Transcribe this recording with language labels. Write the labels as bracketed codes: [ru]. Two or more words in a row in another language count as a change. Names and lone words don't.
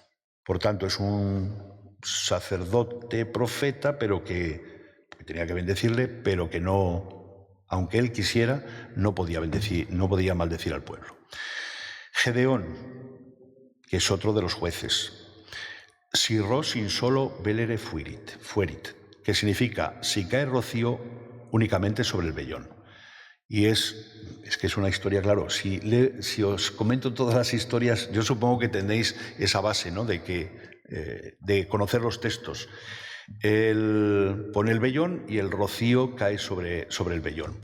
[es] Por tanto, es un sacerdote profeta, pero que tenía que bendecirle, pero que no, aunque él quisiera, no podía maldecir al pueblo. Gedeón, que es otro de los jueces. [la] Si ros in solo velere fuerit, [es] que significa si cae rocío únicamente sobre el vellón. Y es que es una historia, claro, si os comento todas las historias, yo supongo que tenéis esa base, ¿no?, de conocer los textos. Él pone el vellón y el rocío cae sobre el vellón.